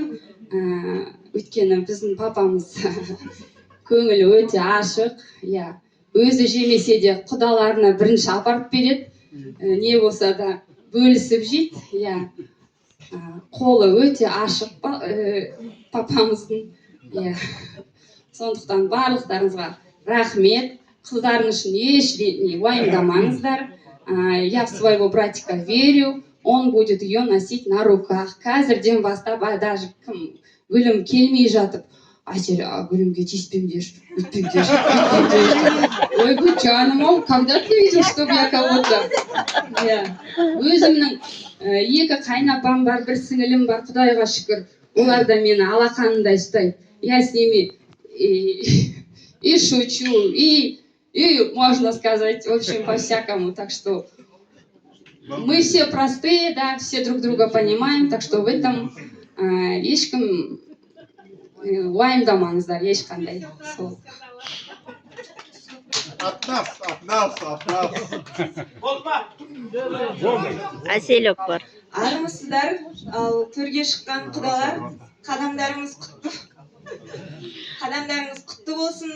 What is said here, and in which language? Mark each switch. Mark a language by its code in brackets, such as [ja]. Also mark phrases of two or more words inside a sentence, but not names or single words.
[kk] Өйткені біздің папамыз көңілі өте ашық, өзі жемесе де құдаларына бірінші апарып береді, не болса да бөлісіп жейді. Қолы өте ашық папамыздың. Сондықтан барлықтарыңызға рахмет. Қыздарың үшін еш уайымдамаңыздар. [ru] Я в своего братика верю, он будет ее носить на руках. [kk] Қазірден бастап, даже кім Гүлім келмей жатып, Айсер, Гүлімге тиіспеңдер, өйтпеңдер. Ой, жаным, [ru] когда ты видел, чтобы я кого-то? [kk] Өзімнің екі қайнапам бар, бір сіңілім бар, Құдайға шүкір. Олар да мені алақанында ұстайды. [ru] Я с ними и шучу, и можно сказать, в общем, по-всякому. Так что мы все простые, да, все друг друга понимаем, так что в этом [kk] ешкім уайымдамаңыздар, ешқандай. Әселек бар. Армысыздар, ал төрге шыққан құдалар, қадамдарыңыз құтты болсын.